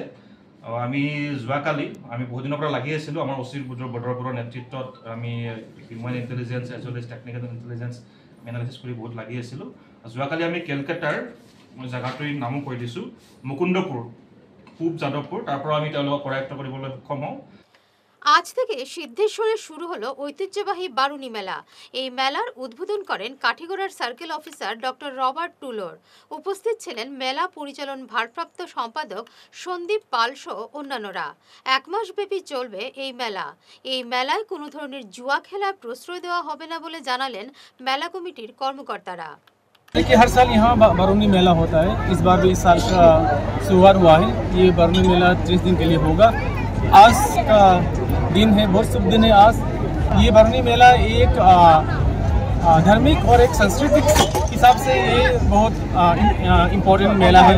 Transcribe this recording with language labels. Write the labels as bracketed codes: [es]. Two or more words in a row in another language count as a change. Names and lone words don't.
[as] আমি যোৱাকালি বহুত দিনৰ পৰা লাগি আছিলোঁ আমাৰ অচিৰ বদৰপুৰৰ নেতৃত্বত। আমি [en] human intelligence as well as technical intelligence analysis [as] কৰি বহুত লাগি আছিলোঁ। যোৱাকালি আমি কেলকাতাৰ জেগাটোৰ নামো কৈ দিছোঁ, মুকুন্দপুৰ, পূব যাদৱপুৰ, তাৰ পৰা আমি তেওঁলোকক কৰায়ত্ব কৰিবলৈ সক্ষম হওঁ। [bn] আজ থেকে সিদ্ধেশ্বরে শুরু হলো ঐতিহ্যবাহী বারুনি মেলা। এই মেলার উদ্বোধন করেন কাঠিগড়ার [en] circle officer [bn] ডক্টর রবার্ট টুলোর। উপস্থিত ছিলেন মেলা পরিচালন ভারপ্রাপ্ত সম্পাদক সন্দীপ পাল সহ অন্যান্যরা। 1 মাস ব্যাপী চলবে এই মেলা। এই মেলায় কোনো ধরনের জুয়া খেলার প্রশ্রয় দেওয়া হবে না বলে জানালেন মেলা কমিটির কর্মকর্তারা। [hi] देखिए, हर साल यहाँ बारूनी मेला होता है। इस बार भी इस साल का शुरुआत हुआ है। ये बारूनी मेला 30 दिन के लिए होगा। आज का दिन है, बहुत शुभ दिन है आज। ये बारूनी मेला एक धार्मिक और एक सांस्कृतिक हिसाब से ये बहुत इम्पोर्टेंट मेला है।